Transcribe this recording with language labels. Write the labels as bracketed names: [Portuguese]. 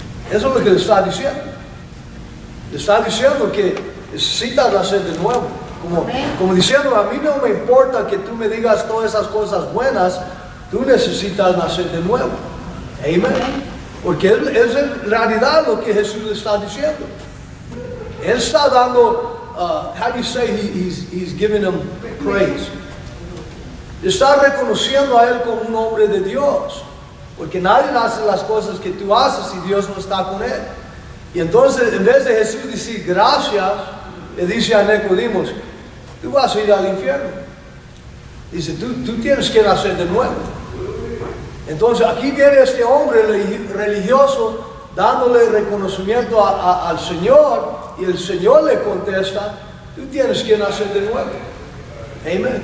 [Spanish] Eso es lo que le está diciendo. Le está diciendo que necesitas nacer de nuevo. Como diciendo, a mí no me importa que tú me digas todas esas cosas buenas, tú necesitas nacer de nuevo. Amén. Porque es en realidad lo que Jesús le está diciendo. Él está dando, [English] how do you say he's giving him praise? [Spanish] Está reconociendo a él como un hombre de Dios. Porque nadie hace las cosas que tú haces si Dios no está con él. Y entonces, en vez de Jesús decir gracias, le dice a Nicodemo: tú vas a ir al infierno. Dice, tú tienes que nacer de nuevo. Entonces aquí viene este hombre religioso dándole reconocimiento al Señor, y el Señor le contesta: tú tienes que nacer de nuevo. Amén.